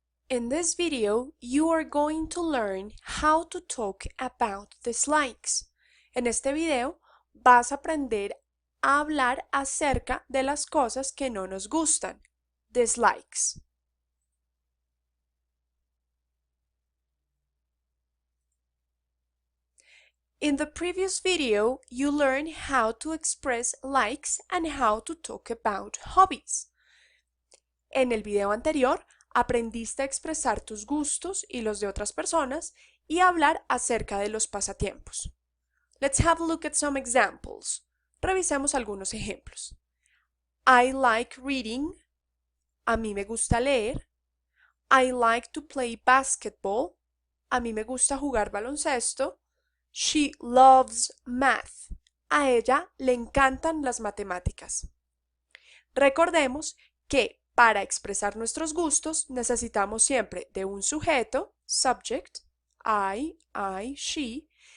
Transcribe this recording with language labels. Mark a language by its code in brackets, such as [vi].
[en] In this video, you are going to learn how to talk about dislikes. [es] En este video vas a aprender a hablar acerca de las cosas que no nos gustan. [en] Dislikes. In the previous video, you learned how to express likes and how to talk about hobbies. [es] En el video anterior, aprendiste a expresar tus gustos y los de otras personas y a hablar acerca de los pasatiempos. [en] Let's have a look at some examples. [es] Revisemos algunos ejemplos. [en] I like reading. [es] A mí me gusta leer. [en] I like to play basketball. [es] A mí me gusta jugar baloncesto. [en] She loves math. [es] A ella le encantan las matemáticas. Recordemos que para expresar nuestros gustos necesitamos siempre de un sujeto, subject, I, she.